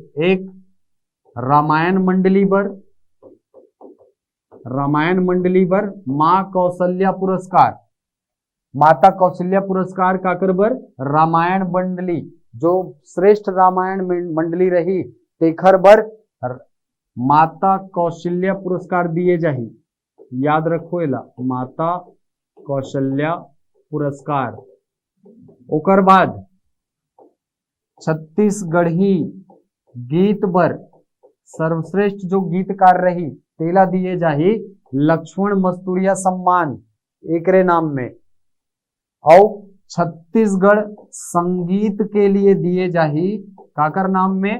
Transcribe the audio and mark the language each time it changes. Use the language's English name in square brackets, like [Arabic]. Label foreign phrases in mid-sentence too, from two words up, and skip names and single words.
[Chhattisgarhi] एक रामायण मंडली पर, रामायण मंडली पर मां कौशल्या पुरस्कार, माता कौशल्या पुरस्कार काकर बर रामायण मंडली, जो श्रेष्ठ रामायण मंडली रही तेखर बर माता कौशल्या पुरस्कार दिए जाही, याद रखो एला माता कौशल्या पुरस्कार। ओकर बाद छत्तीसगढ़ी गीत बर सर्वश्रेष्ठ जो गीतकार रही तेला दिए जाही लक्ष्मण मस्तूरिया सम्मान एकरे नाम में, और छत्तीसगढ़ संगीत के लिए दिए जाही काकर नाम में?